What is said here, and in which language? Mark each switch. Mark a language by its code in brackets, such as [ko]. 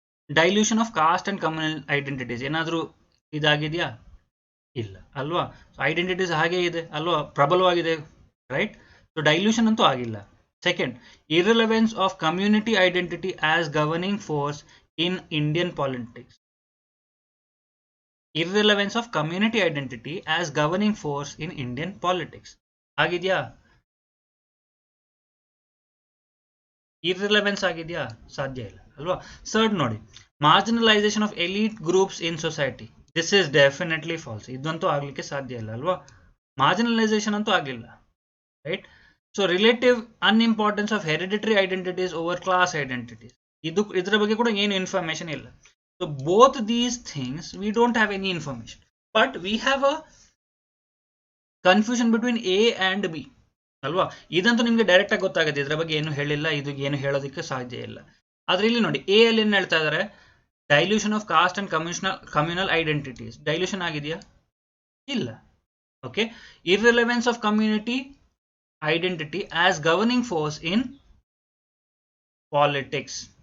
[en] dilution of caste and communal identities [kn] ಏನಾದರೂ ಇದಾಗಿದೆಯಾ? ಇಲ್ಲ ಅಲ್ವಾ. ಐಡೆಂಟಿಟೀಸ್ ಹಾಗೆ ಇದೆ ಅಲ್ವಾ, ಪ್ರಬಲವಾಗಿದೆ, ರೈಟ್. ಸೊ ಡೈಲ್ಯೂಷನ್ ಅಂತೂ ಆಗಿಲ್ಲ. [en] Second, irrelevance of community identity as governing force in Indian politics. Irrelevance of community identity as governing force in Indian politics. [kn] ಆಗಿದೆಯಾ? ಇರ್ರಿಲೆವೆನ್ಸ್ ಆಗಿದೆಯಾ? ಸಾಧ್ಯ ಇಲ್ಲ ಅಲ್ವಾ. [en] Third ನೋಡಿ, marginalisation of elite groups in society. This is definitely false. [kn] ಇದಂತೂ ಆಗ್ಲಿಕ್ಕೆ ಸಾಧ್ಯ ಇಲ್ಲ ಅಲ್ವಾ. ಮಾರ್ಜಿನಲೈಸೇಷನ್ ಅಂತೂ ಆಗಲಿಲ್ಲ, right. [en] So relative unimportance of hereditary identities over class identities. [kn] ಇದರ ಬಗ್ಗೆ ಕೂಡ ಏನು ಇನ್ಫಾರ್ಮೇಶನ್ ಇಲ್ಲ. [en] So both these things we don't have any information, but we have a confusion between A and B ಅಲ್ವಾ. [kn] ಇದಂತೂ ನಿಮಗೆ ಡೈರೆಕ್ಟ್ ಆಗಿ ಗೊತ್ತಾಗುತ್ತೆ, ಇದರ ಬಗ್ಗೆ ಏನು ಹೇಳಿಲ್ಲ, ಇದು ಏನು ಹೇಳೋದಕ್ಕೆ ಸಾಧ್ಯ ಇಲ್ಲ. ಆದ್ರೆ ಇಲ್ಲಿ ನೋಡಿ, ಎ ಅಲ್ಲಿ ಏನು ಹೇಳ್ತಾ ಇದ್ದಾರೆ, [en] Dilution of caste and communal identities. [kn] Dilution ಆಗಿದೆಯಾ? ಇಲ್ಲ. [en] Okay, irrelevance of community identity as governing force in politics.